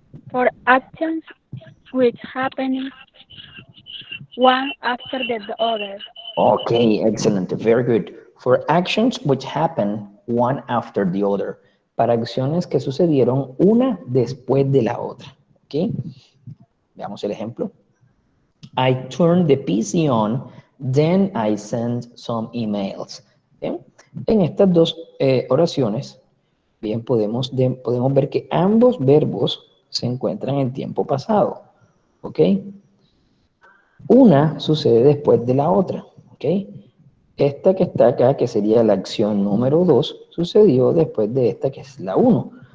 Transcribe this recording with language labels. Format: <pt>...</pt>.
<en>For actions which happen one after the other. Okay, excellent. Very good. For actions which happen one after the other.</en> <es>Para acciones que sucedieron una después de la otra. ¿Ok? Veamos el ejemplo.</es> <en>I turned the PC on, then I sent some emails.</en> <es>¿Bien? En estas dos oraciones, bien, podemos ver que ambos verbos se encuentran en tiempo pasado. ¿Ok? Una sucede después de la otra. ¿Ok? Esta que está acá, que sería la acción número 2, sucedió después de esta que es la 1.</es>